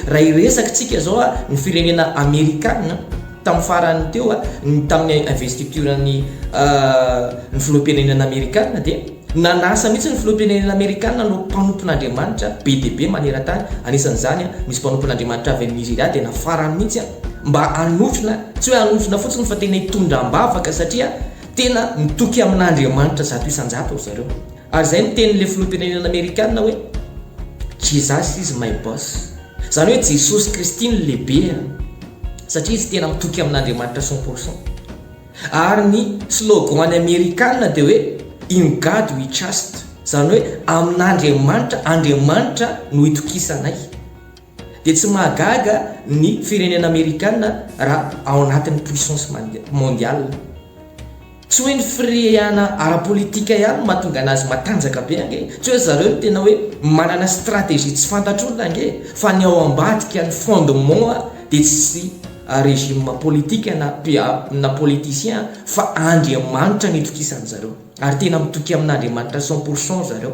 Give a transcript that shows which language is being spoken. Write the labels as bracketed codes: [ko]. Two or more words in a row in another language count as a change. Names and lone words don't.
[mg] Raha iresaka tsika zao ny firenena Amerikana tamin'ny farany teo tamin'ny investiturany ny filoham-pirenena Amerikana dia nanasa mihitsy ny filoham-pirenena Amerikana no mpanompon'Andriamanitra be dia be maneran-tany. Anisan'izany misy mpanompon'Andriamanitra avy amin'ny Nigeria dia nafarany mihitsy mba hanotrona, tsy hoe hanotrona fotsiny fa tena hitondram-bavaka satria tena mitoky amin'Andriamanitra zato isan-jato ao zareo. Ary izay ny tenin'ilay filoham-pirenena Amerikana hoe [en] Jesus is my boss, [mg] zany hoe Jesosy Kristy ny lehibe. satria izy tena mitoky amin'Andriamanitra 100%. Ary ny slogan any Amerikanina dia hoe [en] in God we trust, [mg] zany hoe amin'Andriamanitra, Andriamanitra no itokisanay. Dia tsy mahagaga ny firenena Amerikanina raha ao anatin'ny [fr] puissance mondiale. [mg] Tsy hoe ny firehana ara-politika ihany mahatonga anazy matanjaka be ange, tsy hoe zareo tena hoe manana stratégie tsy fantatr'olona ange, fa ny ao ambadika ny fondement dia tsy régime politika na politicien fa Andriamanitra ny itokisan zareo, ary tena mitoky amin'Andriamanitra 100% zareo.